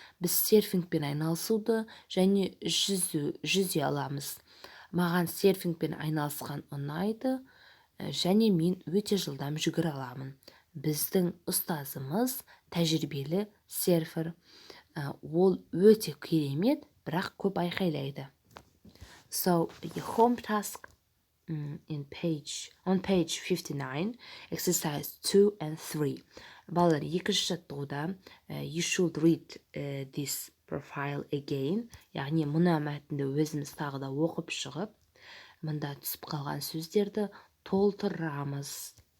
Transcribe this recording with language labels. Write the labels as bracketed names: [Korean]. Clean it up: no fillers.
[Kazakh] Біз серфингпен айналысуды және жүзе аламыз. Маған серфингпен айналысқан ұнайды және мен өте жылдам жүгіре аламын. Біздің ұстазымыз тәжірибелі серфер. Ол өте керемет, бірақ көп айқайлайды. [English] So, the home task on page 59, exercise 2 and 3. [Kazakh] Балалар, екінші жаттығуда [English] you should read this profile again. [Kazakh] Яғни мұна мәтінді өзіміз тағы да оқып шығып, мұнда түсіп қалған сөздерді толтырамыз.